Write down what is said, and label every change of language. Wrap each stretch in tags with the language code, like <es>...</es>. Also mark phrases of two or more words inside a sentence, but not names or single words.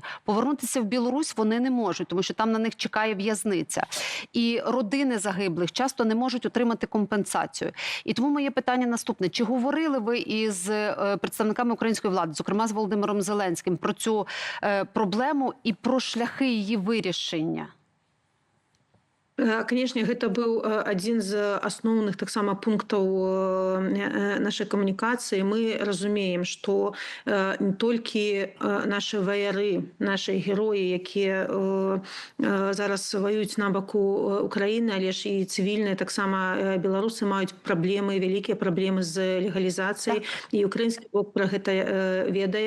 <uk>Повернутися в Білорусь вони не можуть, тому що там на них чекає в'язниця. І родини загиблих часто не можуть отримати компенсацію. І тому моє питання наступне. Чи говорили ви із представниками української влади, зокрема з Володимиром Зеленським, про цю проблему і про шляхи її вирішення?</uk> <be>Канешне, гэта быў адзін з асноўных таксама пунктаў нашай камунікацыі. Мы разумеем, што не толькі нашы ваяры, нашы героі, якія зараз ваююць на баку Украіны, але ж і цывільныя таксама беларусы маюць праблемы, вялікія праблемы з легалізацыяй, і украінскі бок пра гэта ведае.</be>